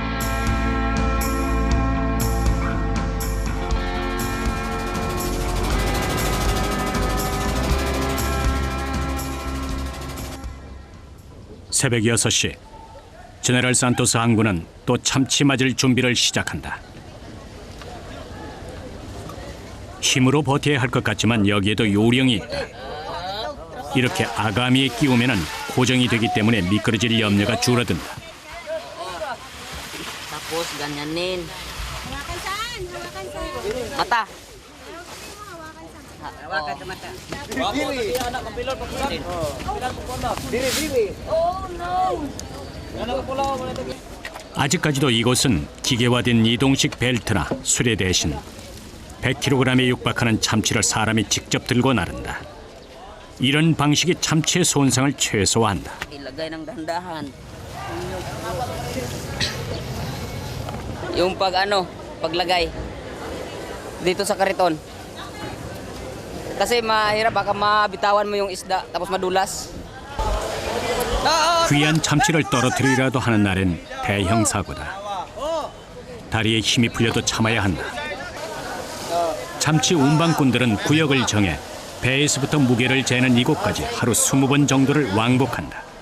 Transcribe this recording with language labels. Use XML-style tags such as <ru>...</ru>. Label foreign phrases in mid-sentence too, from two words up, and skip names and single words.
<ko>새벽 6시, 제네럴 산토스 항구는 또 참치 맞을 준비를 시작한다. 힘으로 버텨야 할 것 같지만 여기에도 요령이 있다. 이렇게 아가미에 끼우면 고정이 되기 때문에 미끄러질 염려가 줄어든다.</ko> <tl>Tapos ganyanin. Mata. Hawakan sa mata.</tl> <ko>아직까지도 이곳은 기계화된 이동식 벨트나 수레 대신 100kg에 육박하는 참치를 사람이 직접 들고 나른다. 이런 방식이 참치의 손상을 최소화한다.</ko> <tl>Ilagay ng dahan-dahan. Yung paglagay dito sa kariton. Kasi mahirap baka mabitawan mo yung isda tapos madulas.</tl> <ko>귀한 참치를 떨어뜨리라도 하는 날엔 대형 사고다. 다리에 힘이 풀려도 참아야 한다. 참치 운반꾼들은 구역을 정해 배에서부터 무게를 재는 이곳까지 하루 20번 정도를 왕복한다.</ko>